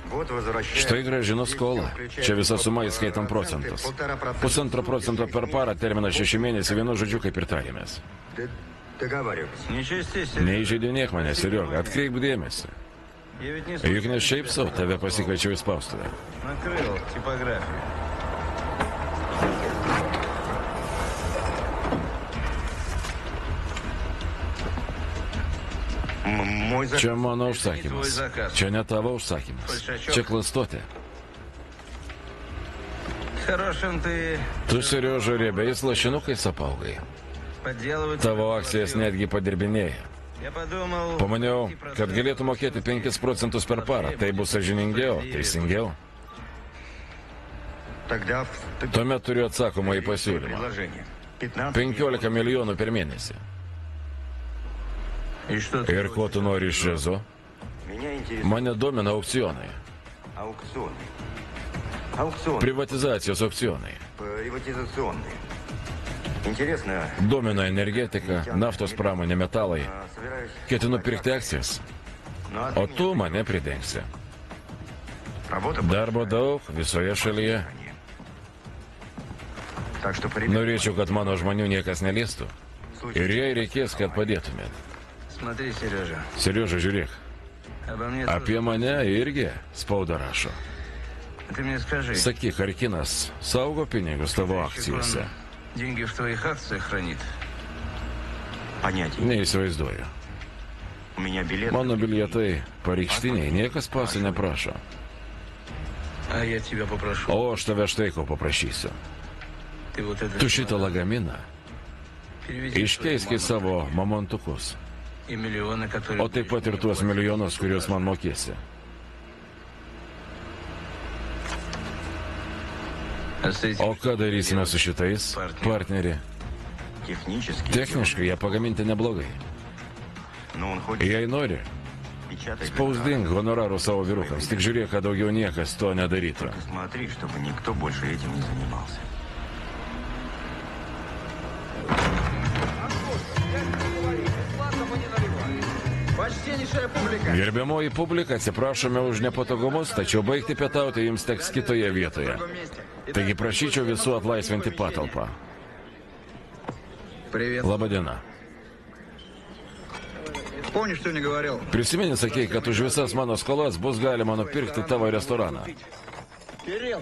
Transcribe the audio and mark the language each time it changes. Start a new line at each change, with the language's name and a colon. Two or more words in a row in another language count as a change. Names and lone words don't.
Russian: Вот возвращаю.
Lithuanian: Štai gražinu skolą. Čia visa suma įskaitant procentus. 1,5% per parą, terminas 6 mėnesiai, vienu žodžiu, kaip ir tarėmės.
Russian: Договаривайтесь.
Lithuanian: Neįžeidinėk mane, Serioga, atkreip dėmesį. Juk ne šiaip savo, tave pasikviečiau į spaustuvę.
Russian: Накрыл типографию. Мой заказ.
Lithuanian: Čia mano užsakymas. Čia ne tavo užsakymas. Čia klastotė.
Russian: Хорошим ты
Lithuanian: Tu, Serioža, riebiais lašinukais apaugai.
Russian: подделывать.
Lithuanian: Tavo akcijas netgi padirbinėja.
Russian: Я подумал...
Lithuanian: Pamaniau, kad galėtų mokėti 5 procentus per parą. Tai bus sąžiningiau, teisingiau.
Russian: Тогда
Lithuanian: Tuomet turiu atsakomą į pasiūlymą.
Russian: предложение. 15
Lithuanian: 15 milijonų per mėnesį.
Russian: И что ты
Lithuanian: Ir ko tu nori iš Rezo?
Russian: Меня интересует
Lithuanian: Mane domina aukcionai.
Russian: аукционы. Аукционы.
Lithuanian: Privatizacijos aukcionai.
Russian: Приватизационные. Интересно.
Lithuanian: Domina energetika, naftos pramonė, metalai.
Russian: Собираюсь...
Lithuanian: Ketinu pirkti akcijas,
Russian: Ну, а
Lithuanian: o
Russian: ты
Lithuanian: tu mane pridengsi.
Russian: Работа
Lithuanian: Darbo daug visoje šalyje.
Russian: Так что привет.
Lithuanian: Norėčiau, kad mano žmonių niekas neliestų. Ir jei reikės, kad padėtumėt.
Russian: Смотри, Сережа,
Lithuanian: Serioža, žiūrėk.
Russian: обо мне
Lithuanian: Apie mane irgi spauda rašo.
Russian: тоже. Ты мне скажи,
Lithuanian: Sakyk, ar kinas saugo pinigus tavo akcijose?
Russian: деньги в твоих акциях хранит? Понятия.
Lithuanian: Neįsivaizduoju.
Russian: У меня билет.
Lithuanian: Mano bilietai pareikštiniai, niekas pasų neprašo.
Russian: А я тебя попрошу.
Lithuanian: O aš tave štai ko paprašysiu.
Russian: Ты вот это...
Lithuanian: Tu šitą lagaminą
Russian: переведи
Lithuanian: iškeisk į savo mamontukus,
Russian: и миллионы, которые...
Lithuanian: o taip pat ir tuos milijonus, kuriuos man mokėsi.
Russian: А с этим
Lithuanian: O ką darysime su šitais, partneri?
Russian: Технически.
Lithuanian: Techniškai jie pagaminti neblogai.
Russian: Но он хочет
Lithuanian: Jei nori,
Russian: печатать.
Lithuanian: spausdink honorarų savo vyrukams, tik žiūrėk, kad daugiau niekas to nedarytų.
Russian: Смотри, чтобы никто больше этим не занимался. Почтеннейшая публика.
Lithuanian: Gerbiamoji publika, atsiprašome už nepatogumus, tačiau baigti pietauti jums teks kitoje vietoje. Taigi prašyčiau visų atlaisvinti patalpą.
Russian: Привет.
Lithuanian: Labadiena.
Russian: Помнишь, что мне говорил?
Lithuanian: Prisimeni, sakei, kad už visas mano skolas bus galima nupirkti tavo restoraną.
Russian: Кирилл.